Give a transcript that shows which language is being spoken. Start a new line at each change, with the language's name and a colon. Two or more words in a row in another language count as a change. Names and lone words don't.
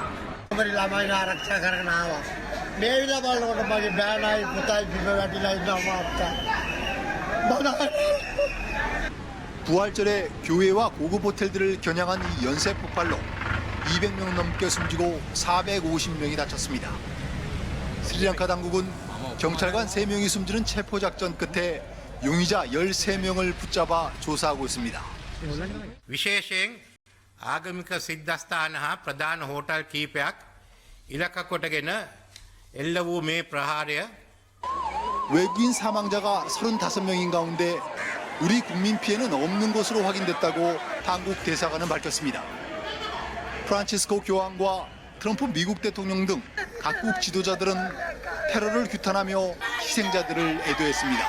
Korean: 부활절에 교회와 고급 호텔들을 겨냥한 이 연쇄 폭발로 200명 넘게 숨지고 450명이 다쳤습니다. 스리랑카 당국은 경찰관 3명이 숨지는 체포작전 끝에 용의자 13명을 붙잡아 조사하고 있습니다.
Sinhala: විශේෂයෙන් ආගමික සිද්ධස්ථාන හා ප්‍රධාන හෝටල් කීපයක් ඉලක්ක කොටගෙන එල්ල වූ 매 ප්‍රහාරය
Korean: 외국인 사망자가 35명인 가운데 우리 국민 피해는 없는 것으로 확인됐다고 당국 대사관은 밝혔습니다. 프란치스코 교황과 트럼프 미국 대통령 등 각국 지도자들은 테러를 규탄하며 희생자들을 애도했습니다.